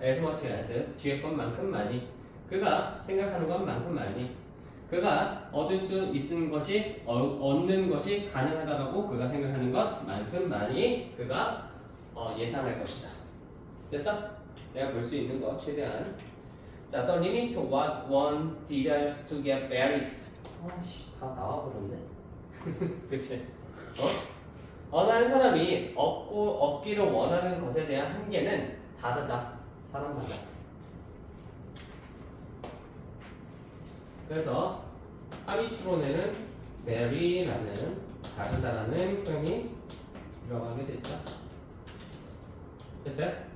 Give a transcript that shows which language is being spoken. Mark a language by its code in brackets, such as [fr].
[en] as much as [ko] 뒤에 것만큼 많이 그가 생각하는 것만큼 많이 그가 얻을 수 있는 것이 얻는 것이 가능하다고 그가 생각하는 것만큼 많이 그가 예상할 것이다. 됐어? 내가 볼 수 있는 거 최대한. [en] 자, the limit to what one desires to get varies. [ko] 아씨, 다 나와버렸네. 그치? 어느 한 사람이 얻기를 원하는 것에 대한 한계는 다르다. 사람마다. 그래서 합의추론에는 vary라는 다르다라는 표현이 들어가게 됐죠. 됐어요?